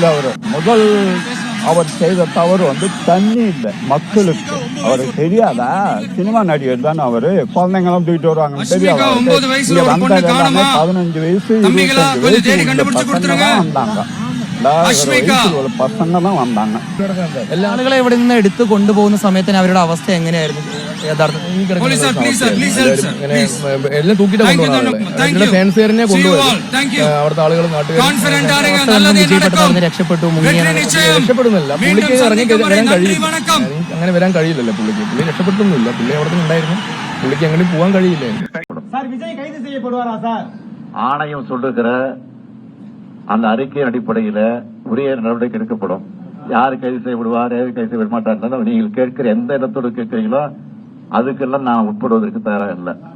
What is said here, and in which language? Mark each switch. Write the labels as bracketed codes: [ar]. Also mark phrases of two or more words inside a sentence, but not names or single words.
[ta] அவரு முதல் அவர் செய்த தவறு தண்ணி இல்லை மக்களுக்கு. அவருக்கு தெரியாதா? சினிமா நடிகர் தானே அவரு. குழந்தைங்களும் தூக்கிட்டு வருவாங்க தெரியாதா? இங்க வந்தது எல்லாமே 15 வயசு 25 வயசு பசங்க தான் வந்தாங்க. பசங்க தான் வந்தாங்க. [ml] എല്ലാ ആളുകളെ ഇവിടെ നിന്ന് എടുത്തു കൊണ്ടുപോകുന്ന സമയത്തിന് അവരുടെ അവസ്ഥ എങ്ങനെയായിരുന്നു യഥാർത്ഥത്തിൽ? എല്ലാം തൂക്കിട്ട് കൊണ്ടുപോകുന്നത് ഫാൻസുകാരനെ കൊണ്ടുപോയി. അവിടുത്തെ ആളുകൾ രക്ഷപ്പെട്ടു, രക്ഷപ്പെടുന്നില്ല. പുള്ളിക്ക് ഇറങ്ങി വരാൻ കഴിയില്ല. അങ്ങനെ വരാൻ കഴിയില്ലല്ലോ പുള്ളിക്ക്. പുള്ളി രക്ഷപ്പെട്ടൊന്നുമില്ല. പുള്ളി അവിടെ ഉണ്ടായിരുന്നു. പുള്ളിക്ക് എങ്ങനെ പോകാൻ കഴിയില്ല. [ta] ஆணையம் சொல்லுகிற அந்த அறிக்கையின் அடிப்படையில உரிய நடவடிக்கை எடுக்கப்படும். யாரு கைது செய்யப்படுவார், யாரு கைது செய்ய மாட்டார், நீங்கள் கேட்கிற எந்த இடத்தோடு கேட்கிறீங்களோ அதுக்கெல்லாம் நான் உட்படுவதற்கு தயாராக இல்லை.